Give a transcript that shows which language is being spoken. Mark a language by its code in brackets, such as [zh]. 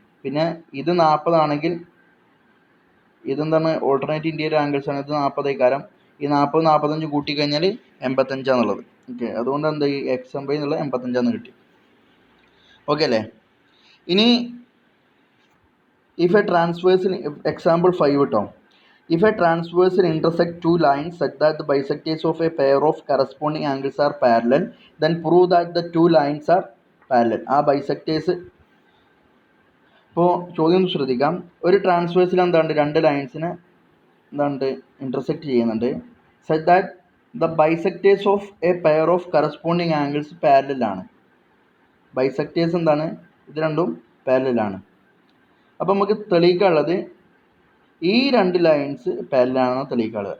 [ml] പിന്നെ ഇത് 40 ആണെങ്കിൽ ഇതെന്താണ് ഓൾട്ടർനേറ്റ് ഇൻറ്റീരിയർ ആംഗിൾസ് ആണ്. ഇത് 40 ആയിക്കാരം. ഈ 40 45 കൂട്ടിക്കഴിഞ്ഞാൽ 85 എന്നുള്ളത്. ഓക്കെ, അതുകൊണ്ട് എന്താ ഈ എക്സ് എം വൈ എന്നുള്ള 85 കിട്ടി. ഓക്കെ അല്ലേ. ഇനി ഇഫ് എ ട്രാൻസ്വേഴ്സിൽ എക്സാമ്പിൾ 5 കേട്ടോ. [en] If a transverse intersect two lines such that the bisectors of a pair of corresponding angles are parallel, then prove that the two lines are parallel. [ml] ആ bisectors ഇപ്പോൾ ചോദ്യം ശ്രദ്ധിക്കാം. ഒരു ട്രാൻസ്വേഴ്സിൽ എന്താണ് രണ്ട് ലൈൻസിനെ എന്താണ് ഇൻ്റർസെക്റ്റ് ചെയ്യുന്നുണ്ട്. [en] Such that the bisectors of a pair of corresponding angles parallel ആണ്. [ml] ബൈസെക്ടേഴ്സ് എന്താണ്, ഇത് രണ്ടും പാരലൽ ആണ്. അപ്പോൾ നമുക്ക് തെളിയിക്കാനുള്ളത് ഈ രണ്ട് ലൈൻസ് പാരലലാണെന്ന് തെളിയിക്കാനുള്ളത്.